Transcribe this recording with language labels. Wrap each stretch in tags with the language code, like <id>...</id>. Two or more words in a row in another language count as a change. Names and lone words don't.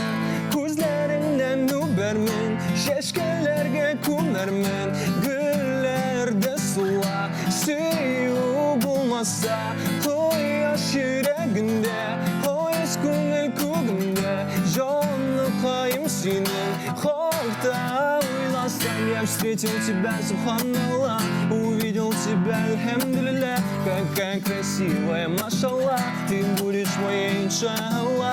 <tt>Күзләреңнән үбәрмен, чәчкәләргә күмәрмен, гөлләрдә сула, сөю булмаса, кояш йөрәгендә, кояш күңел күгендә, җанлыкаем синең, хакта уйласам,</tt> <ru>я встретил тебя, субханаллах, увидел тебя, альхамдулиллах, какая красивая, машаллах, ты будешь моей, иншаллах.</ru>